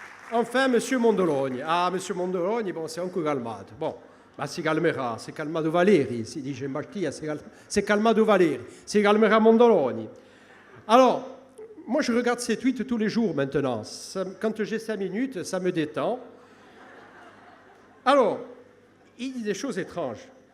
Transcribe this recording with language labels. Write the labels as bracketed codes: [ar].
[fr] Enfin, M. Mondoloni. Ah, M. Mondoloni, bon, c'est encore calmato. [co] Bon, ma si calmerà, si calmato Valeri, si dice in Bastia, si calmato Valeri, si calmerà Mondoloni. [fr] Alors, moi, je regarde ces tweets tous les jours maintenant. Quand j'ai 5 minutes, ça me détend. Alors, il dit des choses étranges.